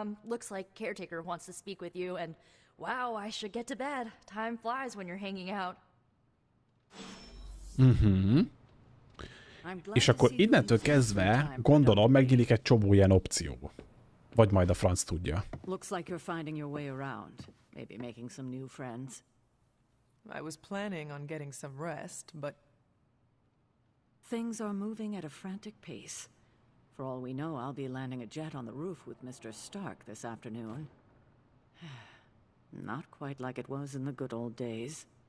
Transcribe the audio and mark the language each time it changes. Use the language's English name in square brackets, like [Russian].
[English] Looks like Caretaker wants to speak with you, and wow, I should get to bed. Time flies when you're hanging out. [Hungarian] És akkor innentől kezdve, gondolom, megnyílik egy csomó ilyen opció. Vagy majd a franc tudja. [English] Looks like you're finding your way around. Maybe making some new friends. I was planning on getting some rest, but... Things are moving at a frantic pace. For all we know, I'll be landing a jet on the roof with Mr. Stark this afternoon. Not quite like it was in the good old days.